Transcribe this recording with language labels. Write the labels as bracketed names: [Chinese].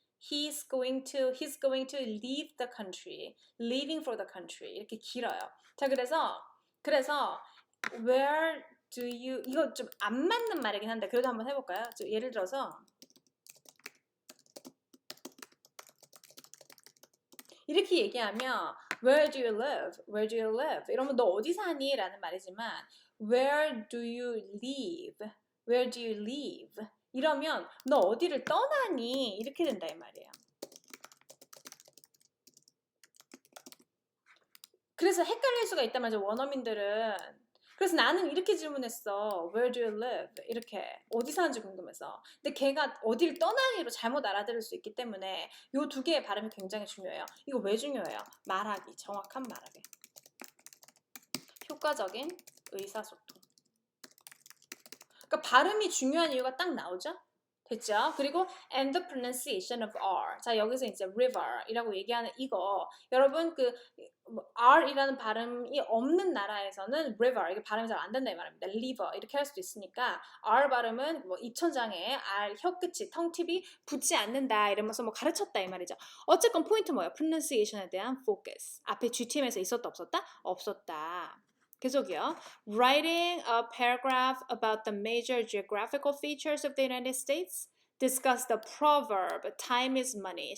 [English] He's going to leave the country. leaving for the country. [Korean] 이렇게 길어요. 자, 그래서 [English] where do you [Korean] 이거 좀 안 맞는 말이긴 한데 그래도 한번 해볼까요? 예를 들어서 이렇게 얘기하면 [English] Where do you live? Where do you live? [Korean] 이러면 너 어디 사니? 라는 말이지만 [English] Where do you live? Where do you live? [Korean] 이러면 너 어디를 떠나니? 이렇게 된다 이 말이에요. 그래서 헷갈릴 수가 있단 말이죠. 원어민들은. 그래서 나는 이렇게 질문했어. [English] Where do you live? [Korean] 이렇게 어디 사는지 궁금해서. 근데 걔가 어딜 떠나니로 잘못 알아들을 수 있기 때문에 이 두 개의 발음이 굉장히 중요해요. 이거 왜 중요해요? 말하기, 정확한 말하기. 효과적인 의사소통. 그러니까 발음이 중요한 이유가 딱 나오죠? 됐죠? [English] 그리고 and the pronunciation of R. [Korean] 자, 여기서 이제 river이라고 얘기하는 이거. 여러분 R이라는 발음이 없는 나라에서는 river 이게 발음이 잘 안 된다 이 말입니다. liver 이렇게 할 수도 있으니까 R 발음은 입천장에 R 혀끝이 텅팁이 붙지 않는다 이러면서 가르쳤다 이 말이죠. 어쨌건 포인트 뭐예요? pronunciation에 대한 focus. 앞에 GTM에서 있었다 없었다? 없었다. 계속이요. [English] Writing a paragraph about the major geographical features of the United States. Discuss the proverb, time is money.